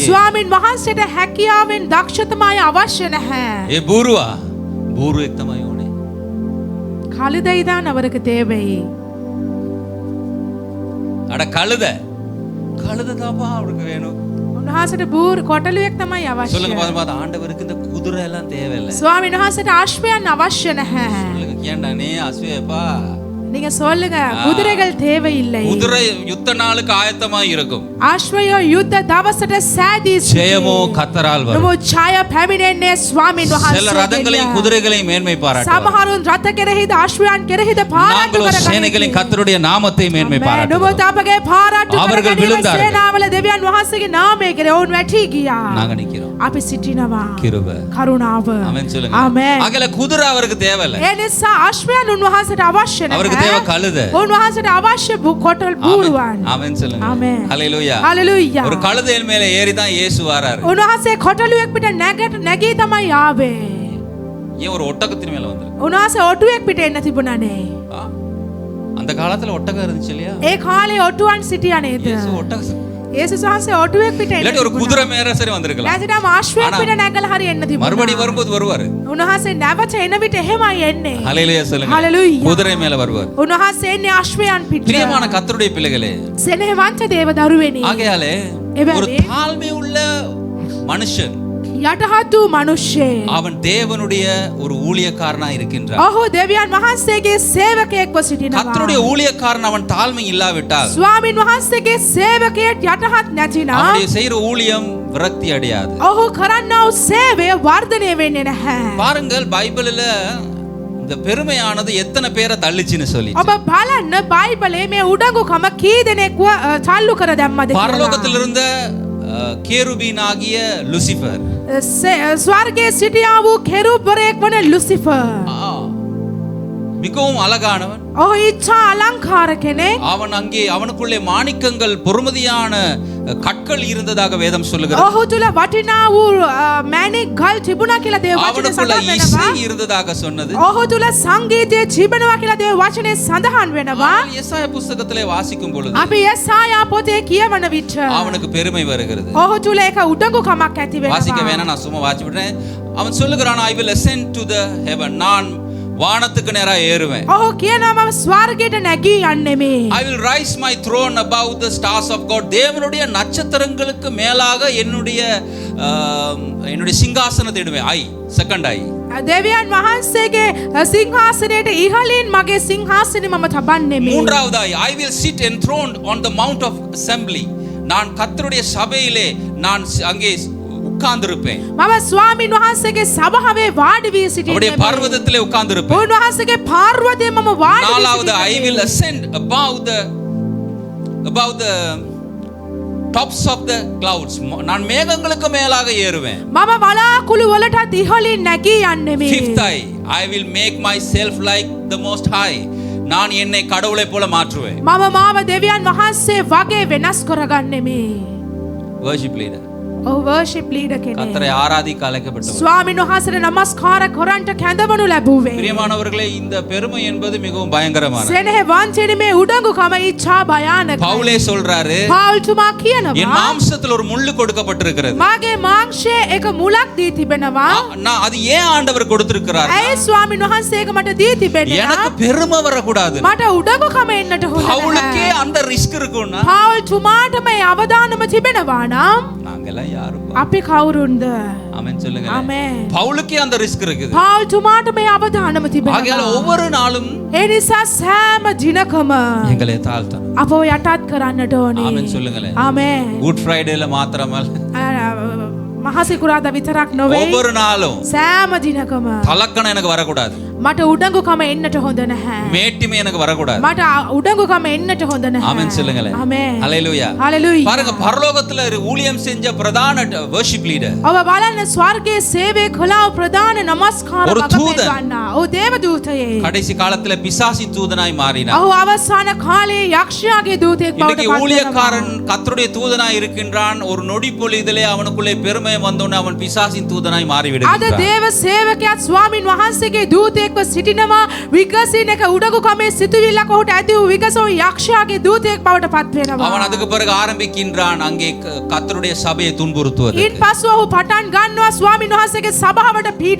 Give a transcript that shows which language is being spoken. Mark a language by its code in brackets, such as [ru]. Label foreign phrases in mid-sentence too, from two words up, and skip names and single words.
[si] ස්වාමින් වහන්සේට හැකියාවෙන් දක්ෂතමයි අවශ්‍ය නැහැ. ඒ බූරුවා බූරුවෙක් තමයි ඕනේ. [ta] කළුදයිதான் அவருக்கு தேவை. අட කළුද தாப்பா அவருக்கு வேணும். [si] උන්වහන්සේට බූර් කොටලුවෙක් තමයි අවශ්‍ය. [ta] சொல்லுங்க பாத்து ஆண்டவருக்கு இந்த குதிரை எல்லாம் தேவையில்லை. [si] ස්වාමින් වහන්සේට අශ්වයන් අවශ්‍ය නැහැ. [ta] சொல்லுங்க கேண்டா நீ அஸ்வேப்பா. நீங்க சொல்லுங்க குதிரைகள் தேவையில்லை. குதிரை யுத்த நாளுக்கு ஆயத்தமாய் இருக்கும். [si] අශ්වයෝ යුද්ධ දවසට සෑදී [ta] ஜெயமோ கர்த்தரால் வரும். [si] නමුත් ඡාය පැමිණෙන්නේ ස්වාමින් [ta] சில [si] වහන්සේ. [ta] ரதங்களையும் குதிரைகளையும் மேன்மை பாராட்டுவார். [si] සමහරුන් රථ කෙරෙහිද අශ්වයන් කෙරෙහිද පාරාட்டு [ta] நாங்களோ [si] කරගන්න. [ta] சேனைகளின் கர்த்தருடைய நாமத்தை மேன்மை பாராட்டுவோம். [si] නමුත් අපගේ පාරාட்டு [ta] அவர்கள் [si] කරගැනීම [ta] விழுந்தார்கள். [si] සේනාවල දෙවියන් වහන්සේගේ නාමය කෙරෙහි ඔවුන් වැටී ගියා. [ta] நாங்க நிக்கிறோம். [si] අපි සිටිනවා. [ta] கிருபை. [si] කරුණාව. [ta] ஆமென் சொல்லுங்க. [si] ආමේන්. [ta] அகல குதிரை அவருக்கு தேவையில்லை. [si] ඒ නිසා අශ්වයන් උන්වහන්සේට අවශ්‍ය [ta] அவருக்கு தேவை கழுதை. [si] උන්වහන්සේට අවශ්‍ය කොටල් බූරුවන්. [ta] ஆமென் சொல்லுங்க. ஆமென். ஹalleluya. [si] හලෙලුයා. [ta] ஒரு கழுதையின் மேல ஏறி தான் இயேசு வராரு. [si] උන්වහන්සේ කොටලුවෙක් පිට නැගී තමයි ආවේ. [ta] ஏன் ஒரு ஒட்டகத்தின் மேல வந்தாரு? [si] උන්වහන්සේ ඔටුවෙක් පිට එන්න තිබුණානේ. [ta] அந்த காலத்துல ஒட்டகம் இருந்துச்சு இல்லையா? [si] ඒ කාලේ ඔටුවන් සිටියා නේද? [ta] இயேசு ஒட்டகம் [si] යේසුස් වහන්සේ ඔටුවෙක් පිට එන්න [ta] இல்லாட்டி ஒரு குதிரை மேல சரி வந்திருக்கலாம். [si] නැතිනම් ආශ්වයෙක් පිට නැගලා හරි එන්න තිබුණා. [ta] மறுபடியும் வரும்போது வருவாரு. [si] උන්වහන්සේ නැවත එන විට එහෙමයි එන්නේ. [ta] ஹalleluya சொல்லுங்க. [si] හලෙලුයා. [ta] குதிரை மேல வருவார். [si] උන්වහන්සේ එන්නේ ආශ්වයන් පිට. [ta] பிரியமான கர்த்தருடைய பிள்ளைகளே, [si] සෙනෙහවන්ත දේව දරුවෙනි. [ta] ஆகையாலே [si] එබැවින් [ta] ஒரு தாழ்மை உள்ள மனுஷன் [si] යටහත් වූ මිනිස්සෙක් [ta] அவன் தேவனுடைய ஒரு ஊழியக்காரனா இருக்கின்றான். [si] ඔහු දෙවියන් වහන්සේගේ සේවකයෙක්ව සිටිනවා. [ta] கர்த்தருடைய ஊழியக்காரன் அவன் தாழ்மை இல்லாவிட்டால் [si] ස්වාමින් වහන්සේගේ සේවකයෙක් යටහත් නැතිනම් [ta] அவனுடைய செய்யற ஊழியம் விரக்தி அடையாது. [si] ඔහු කරන්නා වූ සේවය වර්ධනය වෙන්නේ නැහැ. [ta] பாருங்கள் பைபிள்ல இந்த பெருமையானது எத்தனை பேரை தள்ளிச்சுன்னு சொல்லி [si] ඔබ බලන්න බයිබලයේ මේ උඩඟුකම කී දෙනෙක්ව තල්ලු කර දැම්මද කියලා. [ta] பரலோகத்தில் இருந்த கேருபீன் ஆகிய லூசிபர் [si] ස්වර්ගයේ සිටියා වූ කෙරුබ්වරයෙක් වන ලුසිෆර්. [ta] மிகவும் அழகானவன். [si] ඔහු ඉච්ඡා අලංකාර කෙනෙක්. [ta] அவன் அங்கே அவனுக்குள்ளே மாணிக்கங்கள் பொறுமதியான கற்கள் இருந்ததாக வேதம் சொல்லுகிறது. [si] ඔහු තුල වටිනා වූ මැණික් ගල් තිබුණා කියලා දේව වචනේ [ta] அவனுக்குள்ள [si] සඳහන් [ta] இசை [si] වෙනවා. [ta] இருந்ததாக சொன்னது. [si] ඔහු තුල සංගීතය තිබෙනවා කියලා දේව වචනේ සඳහන් වෙනවා. [ta] ஆனால் எசாயா புத்தகத்திலே வாசிக்கும் பொழுது [si] අපි යසායා පොතේ කියවන විට [ta] அவனுக்கு பெருமை வருகிறது. [si] ඔහු තුල එක උඩඟුකමක් ඇති [ta] வாசிக்க [si] වෙනවා. [ta] வேணாம், நான் சும்மா வாசி விடுறேன். அவன் சொல்லுகிறான், [en] I will ascend to the heaven. [ta] நான் வானத்துக்கு நேரா ஏறுவேன். [si] ඔහු කියනවා මම ස්වර්ගයට නැගී යන්නෙමි. [en] I will rise my throne above the stars of God. [ta] தேவனுடைய நட்சத்திரங்களுக்கு மேலாக என்னுடைய சிங்காசனத்தை இடுவேன். [en] Second I [si] දෙවියන් වහන්සේගේ සිංහාසනයට ඉහළින් මගේ සිංහාසනෙ මම තබන්නෙමි. [en] மூன்றாவது I will sit enthroned on the mount of assembly. [ta] நான் கர்த்தருடைய சபையிலே நான் அங்கே உட்கார்ந்திருப்பேன். [si] මම ස්වාමින් වහන්සේගේ සභාවේ වාඩි වී [ta] அவருடைய [si] සිටින්නේ. [ta] பர்வதத்திலே உட்கார்ந்திருப்பேன். [si] උන්වහන්සේගේ පාර්වතයේ මම වාඩි වී [ta] நாலாவது I [si] සිටින්නේ. [en] will ascend above the tops of the clouds. [ta] நான் மேகங்களுக்கு மேலாக ஏறுவேன். [si] මම වලාකුළු වලටත් ඉහළින් නැගී යන්නෙමි. [en] Fifth I will make myself like the most high. [ta] நான் என்னை கடவுளை போல மாற்றுவேன். [si] මම මාව දෙවියන් වහන්සේ වගේ වෙනස් කරගන්නෙමි. [en] worship leader. [si] ඔහු [en] worship leader [si] කෙනෙක්. [ta] கர்த்தரை ஆராதிக்க அழைக்கப்பட்டவர். [si] ස්වාමින් වහන්සේට නමස්කාර කරන්ට කැඳවනු ලැබුවේ. [ta] பிரியமானவர்களே, இந்த பெருமை என்பது மிகவும் பயங்கரமானது. [si] සෙනෙහවන්තනි මේ උඩඟුකම ඉච්ඡා භයානකයි. [ta] பவுலே சொல்றாரு, [si] පෞල්තුමා [ta] என் [si] කියනවා [ta] மாம்சத்தில் ஒரு முள்ளு கொடுக்கப்பட்டிருக்கிறது. [si] මාගේ මාංශයේ එක මුලක් දී තිබෙනවා. [ta] நான் அது ஏன் ஆண்டவர் கொடுத்திருக்கிறார்? [si] ඇයි ස්වාමින් වහන්සේ ඒක මට දී තිබෙන්නේ? [ta] எனக்கு பெருமை வரக்கூடாது. [si] මට උඩඟුකම එන්නට හොඳ [ta] பவுலுக்கே [si] නැහැ. [ta] அந்த ரிஸ்க் இருக்கும்னா [si] පෞල්තුමාට මේ අවදානම තිබෙනවා නම් [ta] நாங்கெல்லாம் யாரும்? [si] අපි කවුරුන්ද? [ta] ஆமென் சொல்லுங்க. [si] ආමේන්. [ta] பவுலுக்கே அந்த ரிஸ்க் இருக்குது. [si] පෞල්තුමාට මේ අවදානම [ta] ஆகையால [si] තිබෙනවා. [ta] ஒவ்வொரு நாளும் [si] ඒ නිසා සෑම දිනකම [ta] எங்களை தாழ்த்தணும். [si] අපව යටත් කරන්නට ඕනේ. [ta] ஆமென் சொல்லுங்களேன். [si] ආමේන්. [ta] குட் ஃப்ரைடேல மாத்திரமல்ல, [si] මහසිකුරාදා විතරක් නොවේ. [ta] ஒவ்வொரு நாளும் [si] සෑම දිනකම [ta] தலக்கணம் எனக்கு வரக்கூடாது. [si] මට උඩඟුකම එන්නට හොඳ නැහැ. [ta] மேட்டிமை எனக்கு வரக்கூடாது. [si] මට උඩඟුකම එන්නට හොඳ නැහැ. [ta] ஆமென் சொல்லுங்களேன். [si] ආමේන්. [ta] ஹalleluya. [si] හalleluya. [ta] பாருங்க பரலோகத்துல ஊழியம் செஞ்ச பிரதான [en] worship leader [si] ඔබ බලන්න ස්වර්ගයේ සේවය කළා ප්‍රධාන නමස්කාර [ta] ஒரு தூதன். [si] වගපෙන්වන්නා. ඔව් දේවදූතයෙක්. [ta] கடைசி காலத்துல பிசாசி தூதனாய் மாறினார். [si] ඔහු අවසාන කාලයේ යක්ෂයාගේ දූතයෙක් බවට [ta] இன்னைக்கு [si] පත් වෙනවා. [ta] ஊழியக்காரன் கர்த்தருடைய தூதனாய் இருக்கின்றான். ஒரு நொடி பொழுதிலே அவனுக்குள்ளே பெருமை வந்தோனே அவன் பிசாசின் தூதனாய் மாறி [si] අද [ta] விடுகிறான். [si] දේව සේවකයාත් ස්වාමින් වහන්සේගේ දූතයෙක්ව සිටිනවා. විගසින එක උඩඟුකමේ සිතුවිල්ලක් ඔහුට ඇති වූ විගසෝ යක්ෂයාගේ දූතයෙක් බවට පත් වෙනවා. [ta] அவன் அதுக்கு பிறகு ஆரம்பிக்கின்றான் அங்கே கர்த்தருடைய சபையை துன்புறுத்துவது. [si] ඊට පස්ව ඔහු පටන් ගන්නවා ස්වාමින් වහන්සේගේ සභාවට පීඩා